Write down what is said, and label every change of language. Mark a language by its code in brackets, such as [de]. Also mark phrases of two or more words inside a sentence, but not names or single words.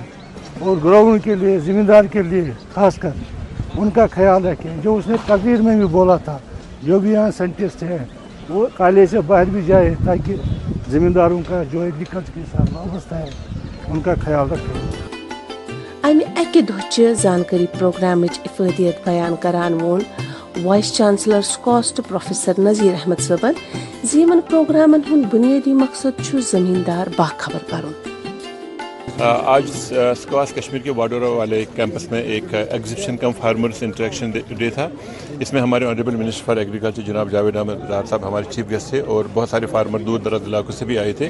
[ur] اور گراؤنڈ کے لیے, زمیندار کے لیے خاص کر ان کا خیال رکھیں. جو اس نے تقریر میں بھی بولا تھا, جو بھی یہاں سائنٹسٹ ہیں وہ کالج سے باہر بھی جائے تاکہ زمینداروں کا جو ایگریکلچر کے ساتھ وابستہ ہے ان کا خیال رکھیں. [ks] امہ اکہ دہ زانکاری پروگرامچ افادیت بیان کران وون [en] vice chancellor [ks] سکاسٹ پروفیسر نذیر احمد صبن زمن پروگرامن ہند بنیادی مقصد زمیندار باخبر کرن. [ur] آج سکواس کشمیر کے واڈورا والے کیمپس میں ایک [en] exhibition cum farmers interaction day [ur] تھا. اس میں ہمارے [en] honourable minister for agriculture [ur] جناب جاوید احمد ڈار صاحب ہمارے [en] chief guest [ur] تھے, اور بہت سارے فارمر دور دراز علاقوں سے بھی آئے تھے.